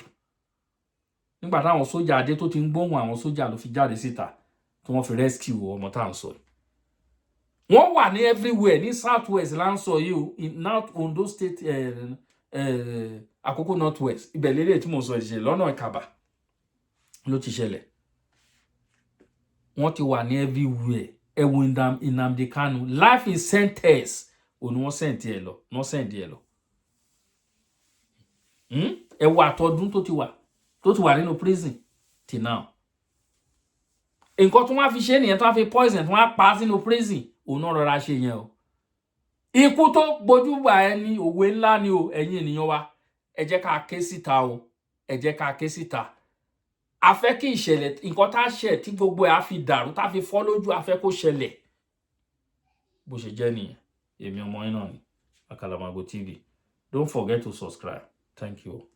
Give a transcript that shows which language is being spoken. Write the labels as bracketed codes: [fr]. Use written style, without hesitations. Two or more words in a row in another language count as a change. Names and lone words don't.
[yo] Nígbà táwọn sójà adé tó ti ń gbóhùn àwọn sójà ló fi jáde síta tí wọ́n fi rescue ọmọ tá à ń sọ yìí. Wọ́n wà ní everywhere ní South West là ń sọ yìí o, in North Ondo State, Àkókò North West. Ibẹ̀ lélẹ̀ tí mo sọ ìṣẹ̀lẹ̀ lọ́nà Ìkàbà ló ti ṣẹlẹ̀. Wọ́n ti wà ní everywhere. Ẹ wo Nnamdi Kanu, [en] life in sentence [yo] ò ní wọ́n sẹ̀ǹtì ẹ̀ lọ, wọ́n sẹ̀ǹdì ẹ̀ lọ. Ẹ wo àtọ́dún tó ti wà nínú prison [en] till now. [yo] Nǹkan tó wá fi ṣe nìyẹn, tó wá fi poison tó wá pa sínú prison, òun náà rọra ṣe yẹn o. Ikú tó gbójúgbà ẹni òwe ńlá ni o, ẹ̀yin ènìyàn wa. Ẹ jẹ́ ká ké síta o. Ẹ jẹ́ ká ké síta. A fẹ́ kí ìṣẹ̀lẹ̀ nǹkan tá ṣẹ̀ tí gbogbo ẹ̀ á fi dàrú, tá fi fọ́ lójú, a fẹ́ kó ṣẹlẹ̀. Bó ṣe jẹ́ nìyẹn. Èmi ọmọ yín náà ni, Àkàlàmàgbò TV. [en] Don't forget to subscribe. Thank you.